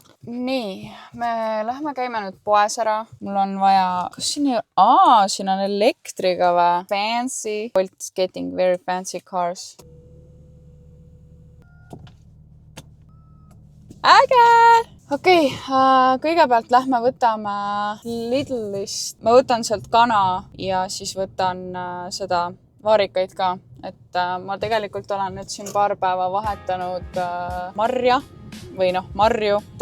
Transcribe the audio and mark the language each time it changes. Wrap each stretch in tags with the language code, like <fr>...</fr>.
<et>Nii, me lähme käime nüüd poes ära. Mul on vaja, kas siin on elektriga või?</et> <en>Fancy. Bolt's getting very fancy cars.</en> <et>Äge! Okei, kõigepealt lähme võtame Lidlist. Ma võtan sealt kana ja siis võtan seda vaarikaid ka. Et ma tegelikult olen nüüd siin paar päeva vahetanud marja. Või marju.</et>